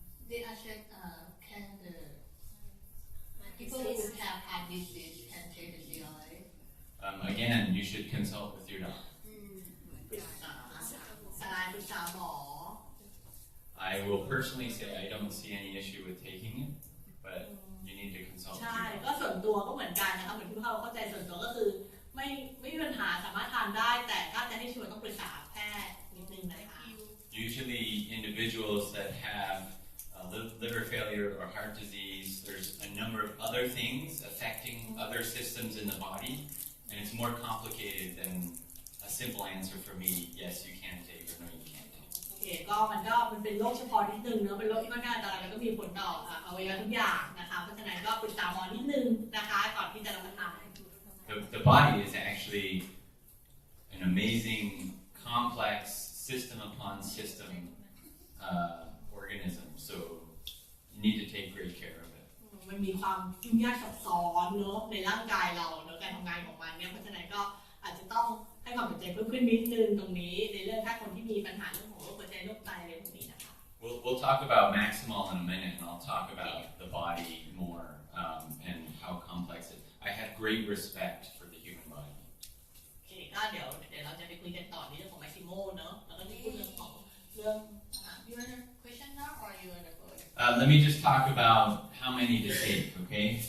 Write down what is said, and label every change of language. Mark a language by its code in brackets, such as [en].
[en] They asked can the people who have heart disease can take the CLA? Again, you should consult with your doctor. [th] ปรึกษาหมอ [en] I will personally say I don't see any issue with taking it, but you need to consult with [th] ใช่ [en] your [th] ก็ [en] doctor. [th] ส่วนตัวก็เหมือนกันนะคะเหมือนที่เราเข้าใจส่วนตัวก็คือไม่มีปัญหาสามารถทานได้แต่ถ้าจะให้ชัวร์ต้องปรึกษาแพทย์นิดนึงนะคะ [en] Usually individuals that have liver failure or heart disease, there's a number of other things affecting other systems in the body, and it's more complicated than a simple answer for me, yes, you can take or no, you can't take. [th] โอเคก็มันเป็นโรคเฉพาะนิดนึงเนอะเป็นโรคที่ค่อนข้างอันตรายแล้วก็มีผลต่ออวัยวะทุกอย่างนะคะเพราะฉะนั้นก็ปรึกษาหมอนิดนึงนะคะก่อนที่จะรับประทาน [en] The body is actually an amazing, complex, system upon system organism, so you need to take great care of it. [th] มันมีความยุ่งยากซับซ้อนเนอะในร่างกายเราเนอะการทำงานของมันเนี่ยเพราะฉะนั้นก็อาจจะต้องให้ความสนใจเพิ่มขึ้นนิดนึงตรงนี้ในเรื่องถ้าคนที่มีปัญหาเรื่องของโรคหัวใจโรคไตอะไรพวกนี้นะคะ [en] We'll talk about Maximol in a minute, and I'll talk about the body more and how complex it is. I have great respect for the human body. [th] โอเคก็เดี๋ยวเราจะไปคุยกันต่อในเรื่องของ Maximol เนอะแล้วก็จะพูดเรื่องของเรื่อง [en] You want a question now or you want to go? Let me just talk about how many to take, okay?